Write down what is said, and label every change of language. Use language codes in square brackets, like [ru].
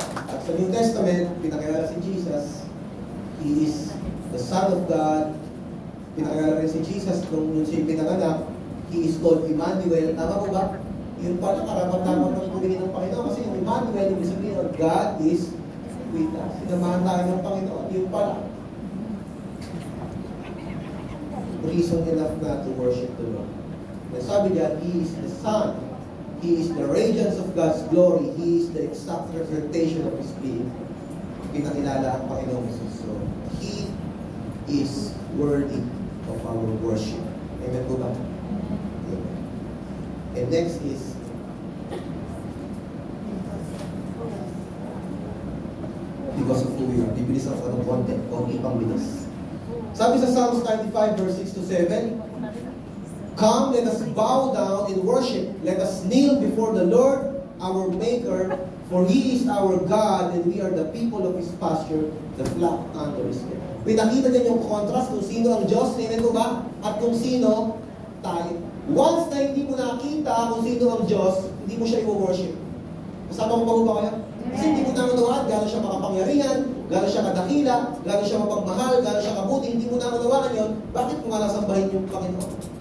[tl] At sa New Testament, pinakilala si Jesus, [en] He is the Son of God. [tl] Pinakilala rin si Jesus nung siya pinanganak, [en] He is called Emmanuel. [tl] Tama po ba? Yun pala, karapat-dapat ng pumingin ng Panginoon kasi yung Emmanuel, ibig sabihin, [en] God is with us. [tl] Sinamahan tayo ng Panginoon. Yun pala. [en] Reason enough na to worship the Lord. [tl] Sabi niya, [en] He is the Son. He is the radiance of God's glory. He is the exact representation of His being. [tl] Pinakilala ang Panginoon Jesus. [en] So, He is worthy of our worship. Amen po ba? Amen. And next is because of who we are. [tl] Bibilis ako ng konti pang bilis. Sabi sa [en] Psalms 95 verse 6 to 7, come, let us bow down in worship. Let us kneel before the Lord, our Maker, for He is our God, and we are the people of His pasture, the flock under His care. [tl] Pinakita niya yung contrast kung sino ang Diyos, amen ko ba? At kung sino tayo. Once na hindi mo nakita kung sino ang Diyos, hindi mo siya i-worship. Kasama ko ba kayo? Kasi hindi mo naunawaan, gano'n siya makapangyarihan, gano'n siya kadakila, gano'n siya mapagmahal, gano'n siya kabuti, hindi mo naunawaan yun, bakit mo nga nasambahin yung Panginoon?